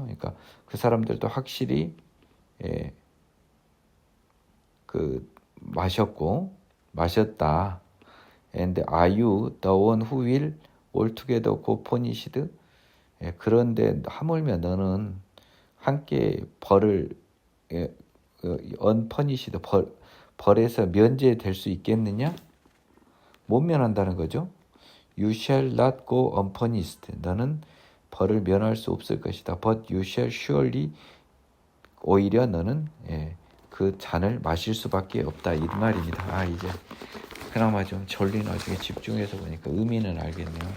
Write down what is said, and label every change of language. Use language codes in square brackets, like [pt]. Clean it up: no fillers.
[ko] 그러니까 그 사람들도 확실히 그 마셨다. [en] And are you the one who will altogether go punished? [ko] 그런데 하물며 너는 함께 벌을 unpunished 벌에서 면제될 수 있겠느냐? 못 면한다는 거죠. [en] You shall not go unpunished. [ko] 너는 벌을 면할 수 없을 것이다. [en] But you shall surely [ko] 오히려 너는 그 잔을 마실 수밖에 없다 이 말입니다. 이제 그나마 좀 졸린 와중에 집중해서 보니까 의미는 알겠네요.